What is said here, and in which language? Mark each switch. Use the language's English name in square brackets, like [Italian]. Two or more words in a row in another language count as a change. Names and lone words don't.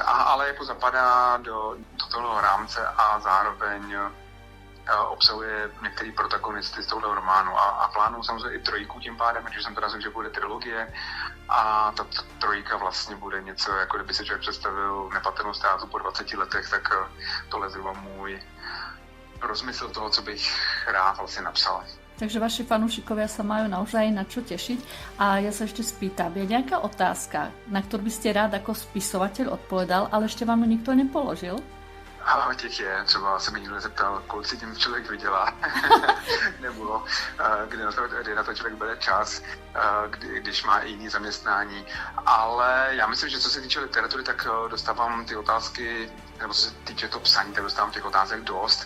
[Czech] Ale jako zapadá do toho rámce a zároveň obsahuje některý protagonisty z tohoto románu a plánuju samozřejmě i trojku tím pádem, protože jsem teda řekl, že bude trilogie a ta trojka vlastně bude něco, jako kdyby si člověk představil nepatrnou ztrátu po 20 letech, tak tohle je zhruba můj rozmysl toho, co bych rád vlastně napsal. [Slovak] Takže vaši fanúšikovia sa majú naozaj na čo tešiť. A ja sa ešte spýtam, je nejaká otázka, na ktorú by ste rád ako spisovateľ odpovedal, ale ešte vám ju nikto nepoložil? [Czech] Těch je, třeba se mi někdo zeptal, kolik si tím člověk vydělá, nebo kdy na to člověk bere čas, když má i jiný zaměstnání. Ale já myslím, že co se týče literatury, tak dostávám ty otázky, nebo co se týče to psaní, tak dostávám těch otázek dost.